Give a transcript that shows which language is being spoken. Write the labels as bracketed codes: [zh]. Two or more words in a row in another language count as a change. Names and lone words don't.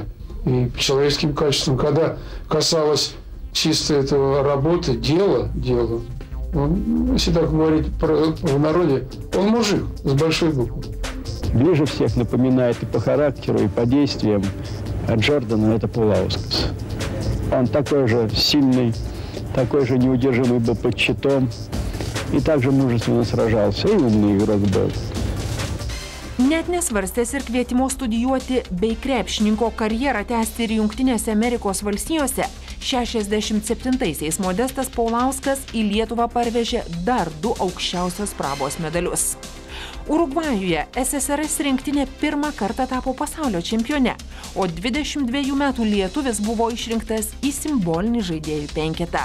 [ru] И по человеческим качествам, когда касалось чисто этого работы, дела, он, если так говорить в народе, он мужик с большой буквы. Ближе всех напоминает и по характеру, и по действиям от Джордана это Паулаускас. Он такой же сильный, такой же неудержимый был под щитом и также мужественно сражался, и умный игрок был. [lt] Net nesvarstęs ir kvietimo studijuoti bei krepšininko karjerą tęsti ir Jungtinėse Amerikos valstijose, 67-aisiais Modestas Paulauskas į Lietuvą parvežė dar 2 aukščiausios prabos medalius. Urugvajuje SSRS rinktinė pirmą kartą tapo pasaulio čempione, o 22 metų lietuvis buvo išrinktas į simbolinį žaidėjų penketą.